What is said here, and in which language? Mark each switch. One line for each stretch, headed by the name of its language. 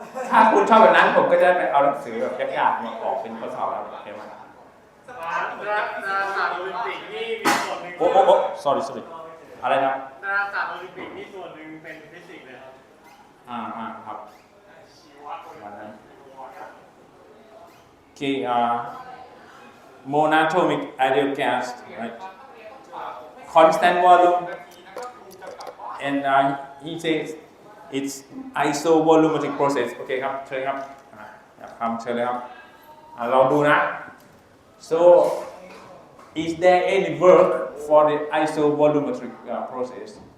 Thai: ถ้าคุณชอบแบบนั้นผมก็จะไปเอาหนังสือแบบยากๆมาออกเป็นข้อสอบแล้วโอเคไหม ดาราศาสตร์โอลิมปิกนี่มีส่วนหนึ่ง โอ้ sorry อะไรนะ ดาราศาสตร์โอลิมปิกนี่ส่วนหนึ่งเป็นฟิสิกส์เลยครับ ครับ ชีวะ วันนั้น
English: Okay, monatomic ideal gas, right? Constant volume, and he says it's isovolumetric process.
Thai: โอเคครับเชิญครับอยากทำเชิญเลยครับลองดูนะ
English: so is there any work for the isovolumetric process?